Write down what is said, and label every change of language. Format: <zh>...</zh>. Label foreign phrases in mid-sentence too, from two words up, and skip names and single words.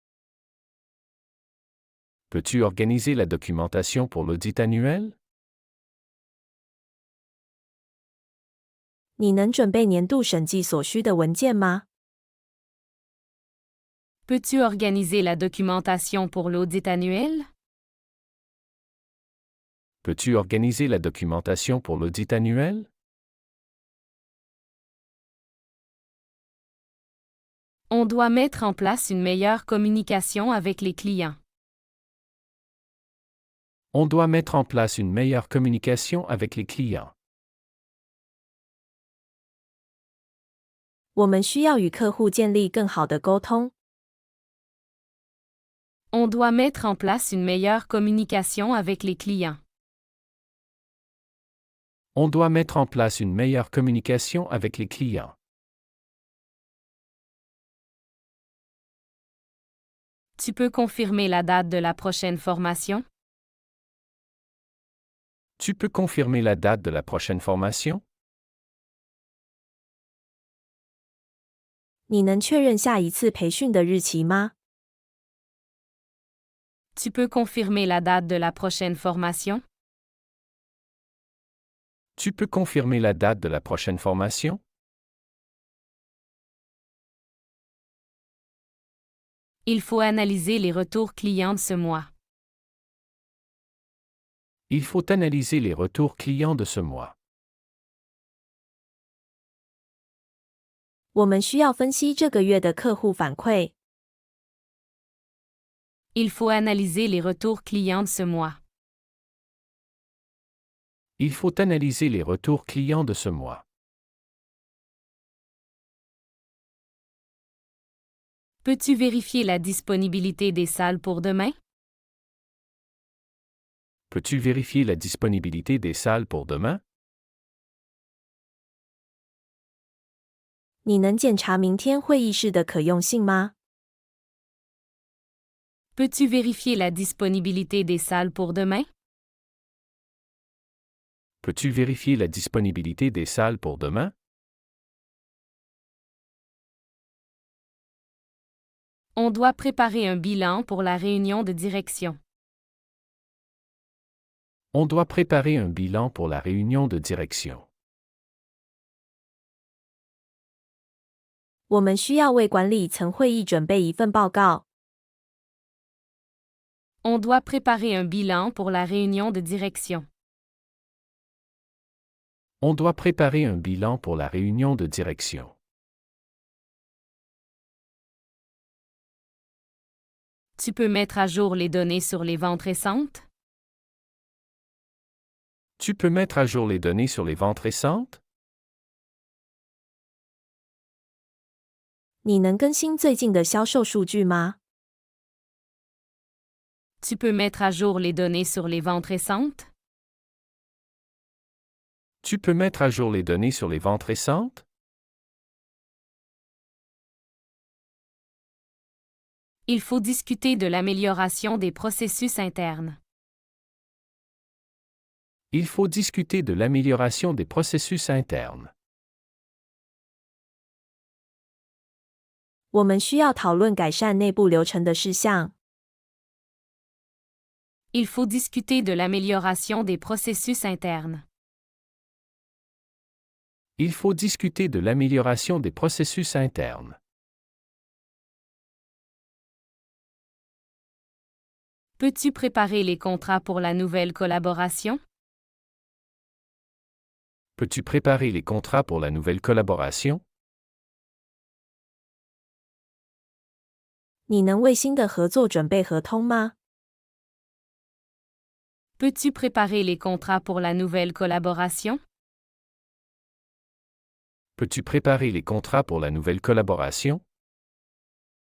<fr>Peux-tu organiser la documentation pour l'audit annuel?</fr> <zh>你能准备年度审计所需的文件吗？</zh> <fr>Peux-tu organiser la documentation pour l'audit annuel? Peux-tu organiser la documentation pour l'audit annuel? On doit mettre en place une meilleure communication avec les clients. On doit mettre en place une meilleure communication avec les clients.</fr> <zh>我们需要与客户建立更好的沟通。</zh> <fr>On doit mettre en place une meilleure communication avec les clients. On doit mettre en place une meilleure communication avec les clients. Tu peux confirmer la date de la prochaine formation? Tu peux confirmer la date de la prochaine formation?</fr> <zh>你能确认下一次培训的日期吗？</zh> <fr>Tu peux confirmer la date de la prochaine formation? Tu peux confirmer la date de la prochaine formation? Il faut analyser les retours clients de ce mois. Il faut analyser les retours clients de ce mois.</fr> <zh>我们需要分析这个月的客户反馈。</zh> <fr>Il faut analyser les retours clients de ce mois. Il faut analyser les retours clients de ce mois. Peux-tu vérifier la disponibilité des salles pour demain? Peux-tu vérifier la disponibilité des salles pour demain?</fr> <zh>你能检查明天会议室的可用性吗？</zh> <fr>Peux-tu vérifier la disponibilité des salles pour demain? Peux-tu vérifier la disponibilité des salles pour demain? On doit préparer un bilan pour la réunion de direction. On doit préparer un bilan pour la réunion de direction.</fr> <zh>我们需要为管理层会议准备一份报告。</zh> <fr>On doit préparer un bilan pour la réunion de direction. On doit préparer un bilan pour la réunion de direction. Tu peux mettre à jour les données sur les ventes récentes? Tu peux mettre à jour les données sur les ventes récentes?</fr> <zh>你能更新最近的销售数据吗？</zh> <fr>Tu peux mettre à jour les données sur les ventes récentes? Tu peux mettre à jour les données sur les ventes récentes? Il faut discuter de l'amélioration des processus internes. Il faut discuter de l'amélioration des processus internes.</fr> <zh>我们需要讨论改善内部流程的事项。</zh> <fr>Il faut discuter de l'amélioration des processus internes. Il faut discuter de l'amélioration des processus internes. Peux-tu préparer les contrats pour la nouvelle collaboration? Peux-tu préparer les contrats pour la nouvelle collaboration?</fr> <zh>你能为新的合作准备合同吗？</zh> <fr>Peux-tu préparer les contrats pour la nouvelle collaboration? Peux-tu préparer les contrats pour la nouvelle collaboration?</fr>